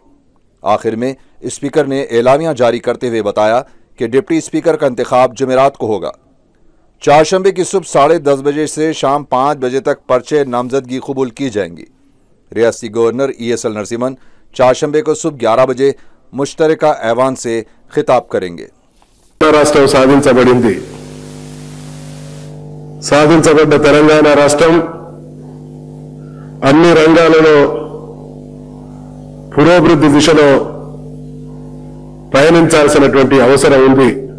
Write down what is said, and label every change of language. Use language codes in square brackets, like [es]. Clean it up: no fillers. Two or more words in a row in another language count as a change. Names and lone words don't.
[ur] آخر میں اسپیکر نے اعلامیہ جاری کرتے ہوئے بتایا کہ ڈپٹی اسپیکر کا انتخاب جمعرات کو ہوگا۔ چہارشنبے کی صبح 10:30 بجے سے شام 5 بجے تک پرچے نامزدگی قبول کی جائیں گی۔ ریاستی گورنر ESL نرسمہن چہارشنبے کو صبح 11 بجے مشترکہ ایوان سے خطاب کریں گے۔ [te] సాధించబడ్డ తెలంగాణ రాష్ట్రం అన్ని రంగాలలో పురోభివృద్ధి దిశలో పయనించాల్సినటువంటి అవసరం ఉంది।